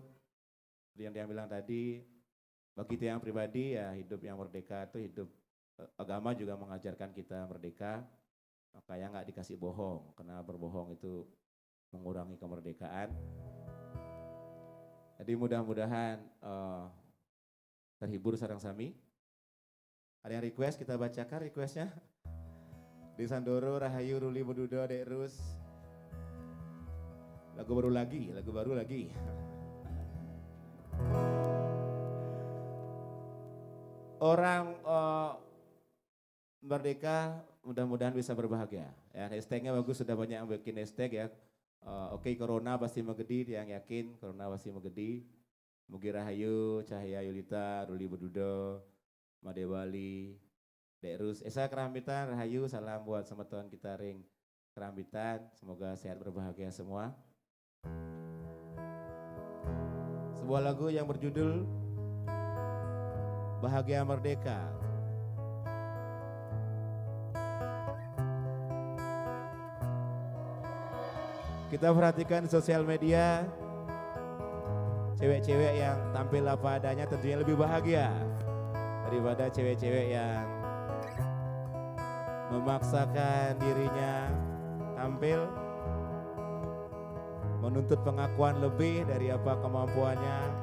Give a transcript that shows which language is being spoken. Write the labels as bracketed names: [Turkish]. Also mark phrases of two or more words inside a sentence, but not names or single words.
[Indonesian] Yang dia bilang tadi, bagi yang pribadi ya hidup yang merdeka itu hidup, agama juga mengajarkan kita merdeka. Makanya nggak dikasih bohong, karena berbohong itu mengurangi kemerdekaan. Jadi mudah-mudahan terhibur [Balinese] sareng sami. [Indonesian] Ada yang request, kita bacakan requestnya. Di Sandoro, Rahayu, Ruli, Bududo, Dek Rus. Lagu baru lagi. Orang merdeka mudah-mudahan bisa berbahagia. Ya, hashtagnya bagus, sudah banyak yang bikin hashtag ya. Oke, corona pasti menggedi, yang yakin corona pasti menggedi. Mugi Rahayu, Cahaya Yulita, Ruli Bududo, Made Bali, Dek Rus, Esa Kerambitan, Rahayu, salam buat sama teman kita ring Kerambitan, semoga sehat berbahagia semua. Sebuah lagu yang berjudul Bahagia Merdeka. Kita perhatikan di sosial media, cewek-cewek yang tampil apa adanya tentunya lebih bahagia daripada cewek-cewek yang memaksakan dirinya tampil, menuntut pengakuan lebih dari apa kemampuannya.